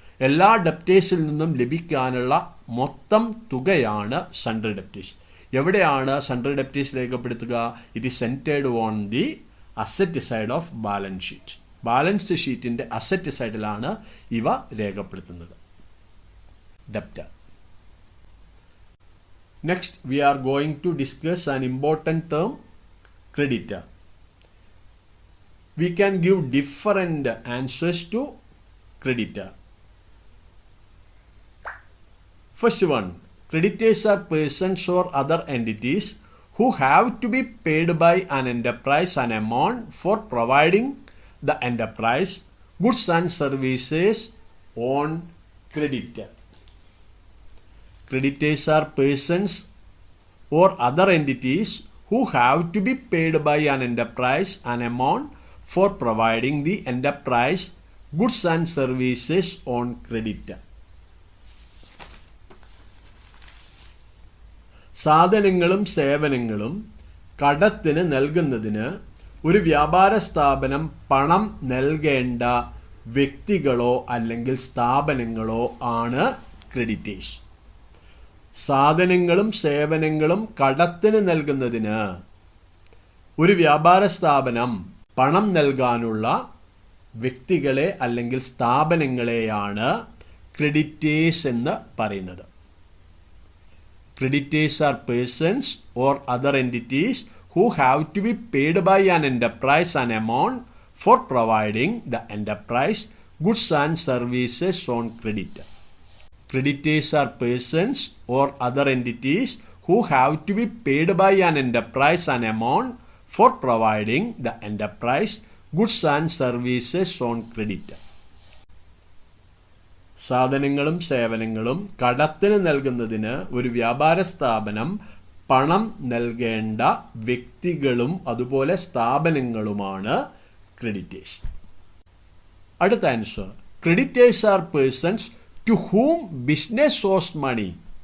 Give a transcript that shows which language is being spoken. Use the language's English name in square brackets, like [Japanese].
[Malayalam] എല്ലാ ഡെപ്റ്റേഴ്സിൽ നിന്നും ലഭിക്കാനുള്ള മൊത്തം തുകയാണ് സൺട്രി ഡെപ്റ്റേഴ്സ്. എവിടെയാണ് സൺട്രി ഡെപ്റ്റേഴ്സ് രേഖപ്പെടുത്തുക? [English] It is centred on the asset side of balance sheet. [Malayalam] Balance ഷീറ്റിൻ്റെ അസറ്റ് സൈഡിലാണ് ഇവ രേഖപ്പെടുത്തുന്നത്. Debtor. [English] Next, we are going to discuss an important term, creditor. We can give different answers to creditor. First one, creditors are persons or other entities who have to be paid by an enterprise an amount for providing the enterprise goods and services on creditor. Creditors are persons or other entities who have to be paid by an enterprise an amount for providing the enterprise goods and services on creditor. [Malayalam] സാധനങ്ങളും സേവനങ്ങളും കടത്തിന് നൽകുന്നതിന് ഒരു വ്യാപാര സ്ഥാപനം പണം നൽകേണ്ട വ്യക്തികളോ അല്ലെങ്കിൽ സ്ഥാപനങ്ങളോ ആണ് ക്രെഡിറ്റേഴ്സ്. സാധനങ്ങളും സേവനങ്ങളും കടത്തിന് നൽകുന്നതിന് ഒരു വ്യാപാര സ്ഥാപനം പണം നൽകാനുള്ള വ്യക്തികളെ അല്ലെങ്കിൽ സ്ഥാപനങ്ങളെയാണ് ക്രെഡിറ്റേഴ്സ് എന്ന് പറയുന്നത്. [English] Creditors are persons or other entities who have to be paid by an enterprise an amount for providing the enterprise goods and services on credit. Creditors are persons or other entities who have to be paid by an enterprise an amount for providing the enterprise goods and services on credit. [Malayalam] സാധനങ്ങളും സേവനങ്ങളും കടത്തിന് നൽകുന്നതിന് ഒരു വ്യാപാര സ്ഥാപനം പണം നൽകേണ്ട വ്യക്തികളും അതുപോലെ സ്ഥാപനങ്ങളുമാണ് ക്രെഡിറ്റേഴ്സ്. അടുത്ത [English] Answer, creditors are persons to whom business owes money.